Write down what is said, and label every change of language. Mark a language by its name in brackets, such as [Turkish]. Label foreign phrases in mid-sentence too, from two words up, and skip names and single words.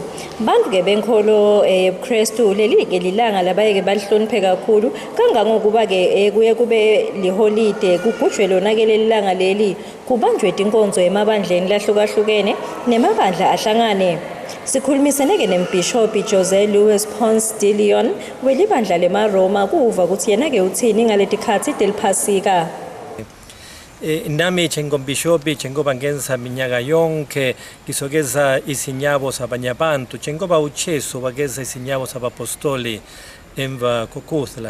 [Swati] Bantu-ke benkolo yebuKrestu leli-ke lilanga labayeke balihloniphe kakhulu kangangokuba-ke kuye kube liholide kugujwe lona-ke leli langa leli kubanjwe tinkonzo emabandleni lahlukahlukene nemabandla ahlangane. Sikhulumisene-ke nembhishobhi Jose Luis Ponce de Leon welibandla leMaroma kuva ukuthi yena-ke uthini ngaletikhathi teliphasika. Nami njengombhishobhi njengoba ngenza minyaka yonke ngisokeza izinyabo zabanye abantu njengoba uJesu wakeza izinyabo zabapostoli emva kokuthla.